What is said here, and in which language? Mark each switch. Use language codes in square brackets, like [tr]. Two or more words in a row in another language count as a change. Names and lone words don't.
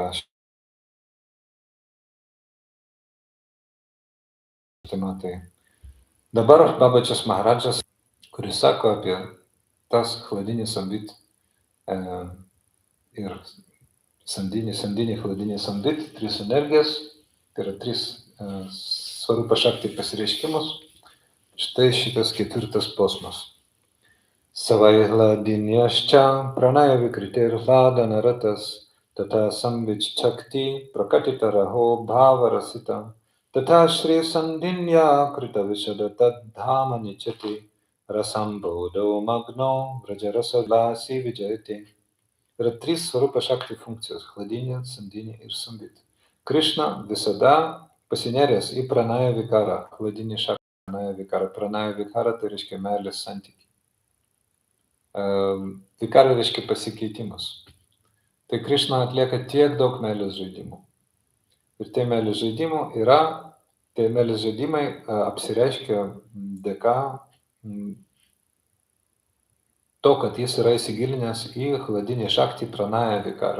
[lt] Tai dabar Babačias Maharadžas, kuris sako apie tas Chladinį Samvit ir Sandinį, Chladinį Samvit, tris energijas, tai yra tris [sa] स्वरूप शक्ति [lt] pasireiškimus. Štai šitas ketvirtas posmas. [sa] Savai Hladinėščia pranaya vikritir hladana ratas, tata Samvit Shakti prakatita raho bhavarasita, tata Shri Sandinya krita vishada tadhama nichati, rasambodho magno vrajarasa glasi vijayati. [lt] Yra trys [sa] स्वरूप शक्ति [lt] funkcijos – Hladinė, Sandinė ir Samvit. Krishna visada pasineręs į [sa] प्रणय विकार, [lt] Hladinį Šakti [sa] प्रणय विकार. प्रणय विकार [lt] tai reiškia meilės santykį. Vikara reiškia pasikeitimas. Tai Krishna atlieka tiek daug meilės žaidimų. Ir tie meilės žaidimai apsireiškia dėka to, kad jis yra įsigilinęs į Hladinį Šakti [sa] प्रणय विकार.